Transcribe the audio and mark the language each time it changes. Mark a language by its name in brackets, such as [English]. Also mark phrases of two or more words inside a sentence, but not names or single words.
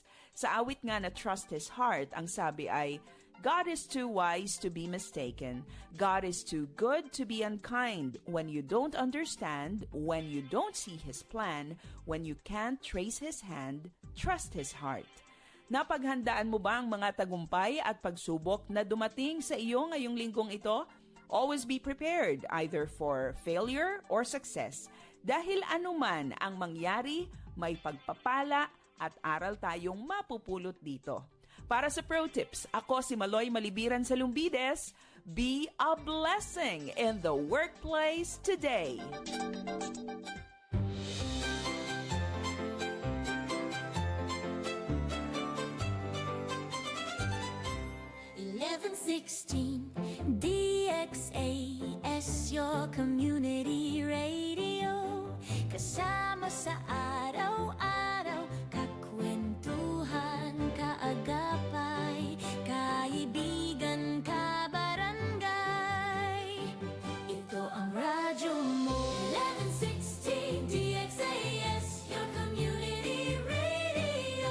[Filipino] Sa awit nga na Trust His Heart, ang sabi ay, [English] God is too wise to be mistaken. God is too good to be unkind. When you don't understand, when you don't see His plan, when you can't trace His hand, trust His heart. [Filipino] Napaghandaan mo ba ang mga tagumpay at pagsubok na dumating sa iyo ngayong linggong ito? [English] Always be prepared either for failure or success. [Filipino] Dahil anuman ang mangyari, may pagpapala at aral tayong mapupulot dito. Para sa Pro Tips, ako si Maloy Malibiran sa Lumbides. [English] Be a blessing in the workplace today. DXAS, your community radio. [Filipino] Kasama sa araw-araw, kakwentuhan, kaagapay, kaibigan, kabarangay. Ito ang radyo mo. 1160 DXAS, [English] your community radio.